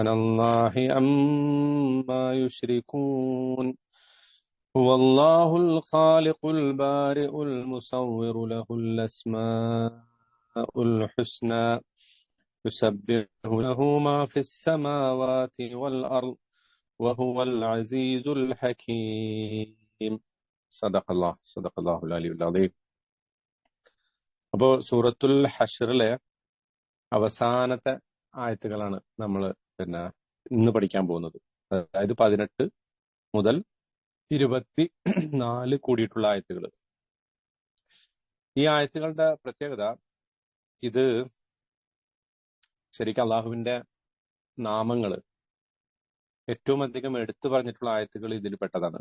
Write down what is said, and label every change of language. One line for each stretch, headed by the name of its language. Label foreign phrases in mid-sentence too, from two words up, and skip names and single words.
Arabic: الله عما يشركون هو الله الخالق البارئ المصور له الأسماء الحسنى يسبح له ما في السماوات والأرض وهو العزيز الحكيم صدق الله العلي العظيم.
Malayalam: അപ്പോൾ സൂറത്തുൽ ഹശ്റിലെ അവസാനത്തെ ആയത്തുകളാണ് നമ്മൾ ഇന്ന് പഠിക്കാൻ പോകുന്നത്. അതായത് 18 മുതൽ 24 കൂടിയിട്ടുള്ള ആയത്തുകൾ. ഈ ആയത്തുകളുടെ പ്രത്യേകത, ഇത് ശരിക്കും അള്ളാഹുവിന്റെ നാമങ്ങള് ഏറ്റവും അധികം എടുത്തു പറഞ്ഞിട്ടുള്ള ആയത്തുകൾ ഇതിൽ പെട്ടതാണ്.